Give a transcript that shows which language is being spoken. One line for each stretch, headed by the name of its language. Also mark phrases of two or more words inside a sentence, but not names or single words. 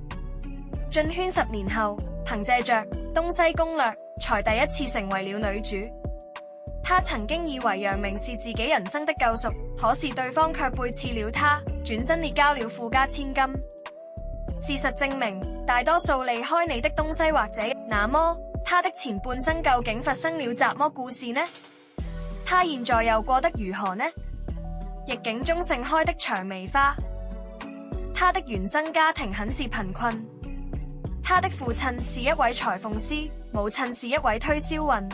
Chinese: 進圈10年後，憑借着《東西攻略》才第一次成為了女主。他曾經以為楊明是自己人生的救贖，可是對方卻背刺了他，轉身列交了富家千金。事實證明，大多數離開你的東西或者，那麼他的前半生究竟發生了怎麼故事呢？他現在又過得如何呢？逆境中盛開的薔薇花。他的原生家庭很是貧困，他的父親是一位裁縫師，母親是一位推銷員。